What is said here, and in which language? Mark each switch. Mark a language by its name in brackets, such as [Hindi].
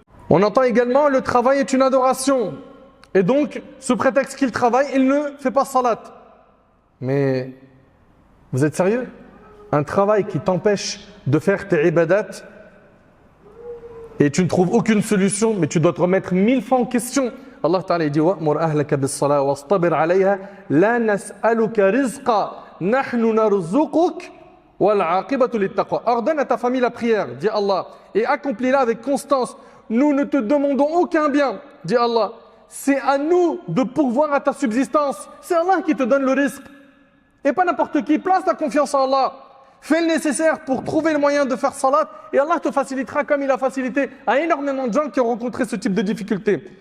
[French] On entend également le travail est une adoration. Et donc, sous prétexte qu'il travaille, il ne fait pas salat. Mais vous êtes sérieux? Un travail qui t'empêche de faire tes ibadat et tu ne trouves aucune solution, mais tu dois te remettre 1000 fois en question. Allah Ta'ala dit [Arabic] وَأْمُرْ أَهْلَكَ بِالصَّلَاةِ وَاصْطَبِرْ عَلَيْهَا لَا نَسْأَلُكَ رِزْقًا نَحْنُ نَرْزُقُكَ وَالْعَاقِبَةُ لِلتَّقْوَى. [French] Ordonne à ta famille la prière, dit Allah, et accomplis-la avec constance. Nous ne te demandons aucun bien, dit Allah. C'est à nous de pourvoir à ta subsistance. C'est Allah qui te donne le risque. Et pas n'importe qui. Place ta confiance en Allah. Fais le nécessaire pour trouver le moyen de faire salat et Allah te facilitera comme il a facilité à énormément de gens qui ont rencontré ce type de difficultés.